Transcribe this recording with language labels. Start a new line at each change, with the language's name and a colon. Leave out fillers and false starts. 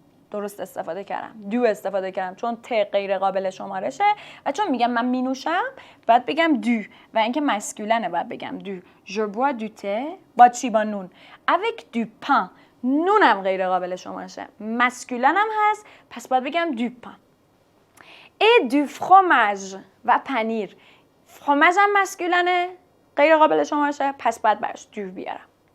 Persian: درست استفاده کردم. دو استفاده کردم چون ت غیر قابل شمارشه و چون میگم من مینوشم باید بگم دو و اینکه مسکولنه باید بگم دو.
French: je bois du thé
Persian: با چی؟ با نون.
French: avec du pain.
Persian: نونم غیر قابل شمارشه. مسکولنم هست پس باید بگم du pain.
French: et du fromage
Persian: و پنیر. fromage هم مسکولنه غیر قابل شمارشه پس باید برش دو بیارم.